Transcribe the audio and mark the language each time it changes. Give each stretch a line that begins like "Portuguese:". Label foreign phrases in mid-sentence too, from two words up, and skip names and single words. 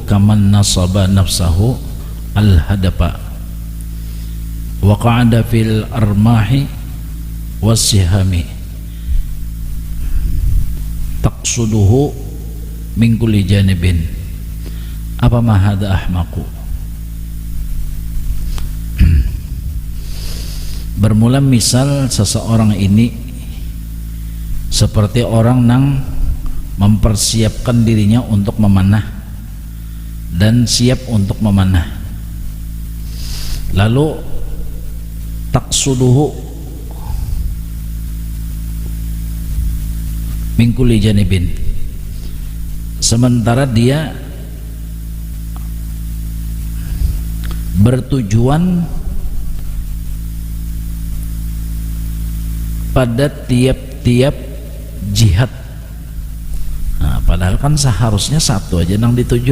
Arabic: كمن نصب نفسه الهدف وقعد في الأرماح والسهام تقصده من كل جانب. Apa ما هذا أحمق.
Banjar: Bermula misal seseorang ini seperti orang nang mempersiapkan dirinya untuk memanah dan siap untuk memanah,
Arabic: lalu تقصده من كل جانب,
Banjar: sementara dia bertujuan pada tiap-tiap jihad. Nah, padahal kan seharusnya satu aja nang dituju.